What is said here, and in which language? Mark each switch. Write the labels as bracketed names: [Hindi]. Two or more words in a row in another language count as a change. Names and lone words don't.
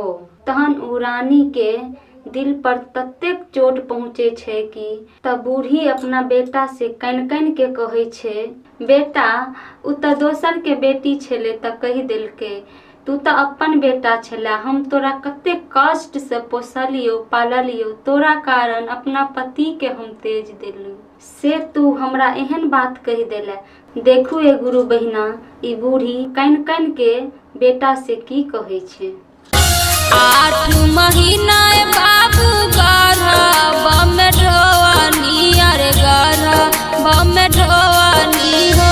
[Maithili] तहन उ रानी के दिल पर ततेक चोट पहुँचे छे कि तब बूढ़ी अपना बेटा से कन कन के कहे छे, बेटा उ त दोसर के बेटी छेले त कह देलके, तू तो अपन बेटा छला, हम तोरा कते कष्ट से पोसलियो पाललियो, तोरा कारण अपना पति के हम तेज दिलू, से तू हमरा एहन बात कह देले। देखू ए गुरु बहिना, ई बूढ़ी कन कन के बेटा से की कहे छे। [Bhojpuri] 8 महीना बाबू गाढ़ा बम ढोवानी, अरे गाढ़ा बम ढोवानी हो।